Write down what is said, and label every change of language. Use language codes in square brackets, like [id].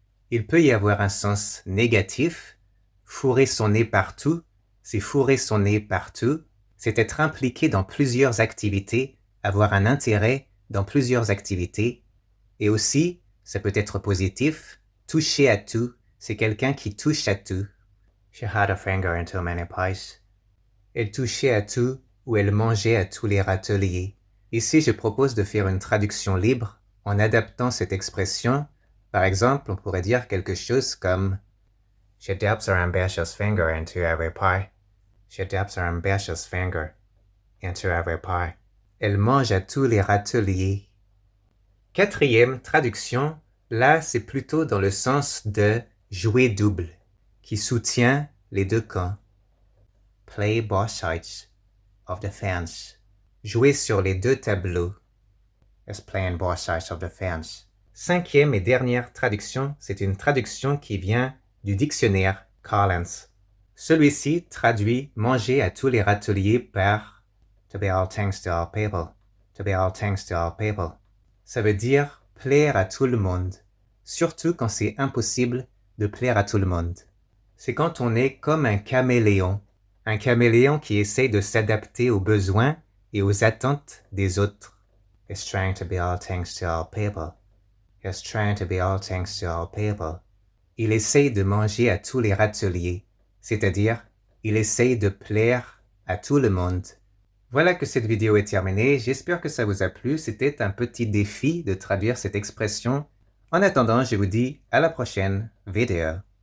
[fr] Il peut y avoir un sens négatif. Fourrer son nez partout, c'est fourrer son nez partout. C'est être impliqué dans plusieurs activités, avoir un intérêt dans plusieurs activités. Et aussi, ça peut être positif. Toucher à tout, c'est quelqu'un qui touche à tout. [en] She had a finger in too many pies. [fr] Elle touchait à tout ou elle mangeait à tous les râteliers. Ici, je propose de faire une traduction libre en adaptant cette expression. Par exemple, on pourrait dire quelque chose comme [en] She dips her ambitious finger into every pie. She dips her ambitious finger into every pie. [fr] Elle mange à tous les râteliers. Quatrième traduction, là c'est plutôt dans le sens de jouer double, qui soutient les deux camps. [en] Play both sides of the fence. [fr] Jouer sur les deux tableaux. [en] Is playing both sides of the fence. [fr] Cinquième et dernière traduction, c'est une traduction qui vient du dictionnaire Collins. Celui-ci traduit manger à tous les râteliers par [en] to be all things to all people. To be all things to all people. [fr] Ça veut dire plaire à tout le monde, surtout quand c'est impossible de plaire à tout le monde. C'est quand on est comme un caméléon qui essaie de s'adapter aux besoins et aux attentes des autres. [en] Is trying to be all things to all people. Is trying to be all things to all people. [fr] Il essaye de manger à tous les râteliers, c'est-à-dire, il essaye de plaire à tout le monde. Voilà que cette vidéo est terminée, j'espère que ça vous a plu, c'était un petit défi de traduire cette expression. En attendant, je vous dis à la prochaine vidéo.